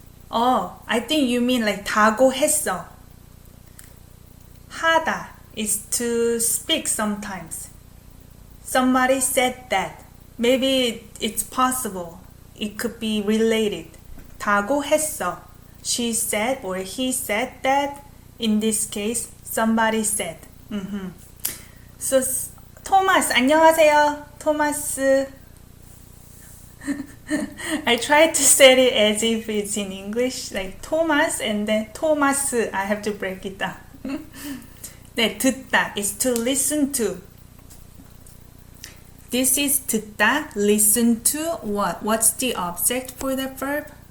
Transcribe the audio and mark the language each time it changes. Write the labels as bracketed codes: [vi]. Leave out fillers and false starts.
[en] Oh, I think you mean like [ko] 다고 했어. [en] 하다 is to speak sometimes. Somebody said that. Maybe it's possible. It could be related. [ko] 다고 했어. [en] She said or he said that. In this case, somebody said. So, [ko] 토마스, 안녕하세요. 토마스. [en] I tried to say it as if it's in English, like Thomas and then 토마스. I have to break it down. [ko] 네, [en] 듣다 is to listen to. This is 듣다, listen to what? What's the object for the verb?